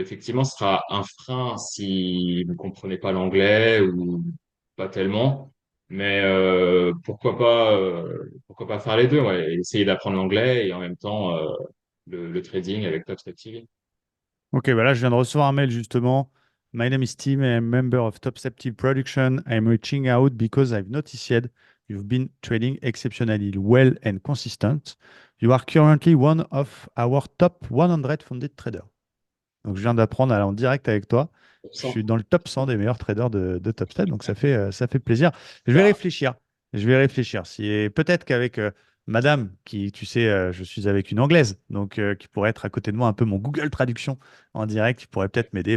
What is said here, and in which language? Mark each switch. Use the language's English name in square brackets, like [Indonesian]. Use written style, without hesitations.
[French] Effectivement, ce sera un frein si vous ne comprenez pas l'anglais ou pas tellement. Mais pourquoi pas faire les deux, ouais, et essayer d'apprendre l'anglais et en même temps le trading avec TopStep TV. Ok, bah là, je viens de recevoir un mail justement. [English] My name is Tim, I'm a member of Top Step TV Production. I'm reaching out because I've noticed you've been trading exceptionally well and consistent. You are currently one of our top 100 funded traders. [French] Donc, je viens d'apprendre à aller en direct avec toi. Je suis dans le top 100 des meilleurs traders de TopStep, donc ça fait plaisir. Je vais Bah, réfléchir. Je vais réfléchir. Si, peut-être qu'avec Madame, qui, tu sais, je suis avec une Anglaise, donc qui pourrait être à côté de moi un peu mon Google Traduction en direct, qui pourrait peut-être m'aider.